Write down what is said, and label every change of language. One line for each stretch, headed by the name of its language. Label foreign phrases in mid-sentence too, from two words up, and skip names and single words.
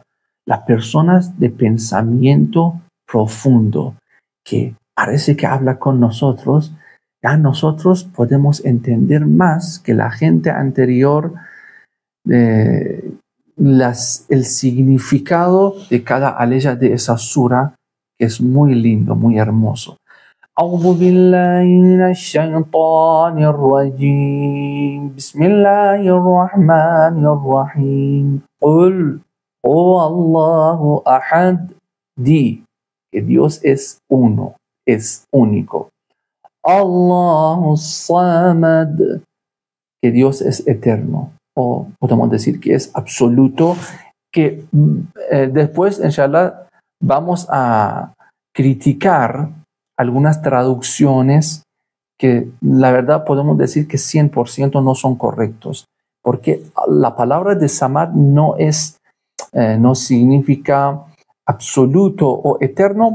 Spanish: Las personas de pensamiento profundo, que parece que habla con nosotros, ya nosotros podemos entender más que la gente anterior el significado de cada aleya de esa sura, que es muy lindo, muy hermoso.
Arabic: أعوذ بالله من الشيطان الرجيم بسم الله الرحمن الرحيم قل هو الله أحد.
Spanish: Di que Dios es uno, es único.
Arabic: الله الصمد,
Spanish: que Dios es eterno, o podemos decir que es absoluto, que después, inshallah, vamos a criticar algunas traducciones que la verdad podemos decir que 100% no son correctos, porque la palabra de Samad no significa absoluto o eterno.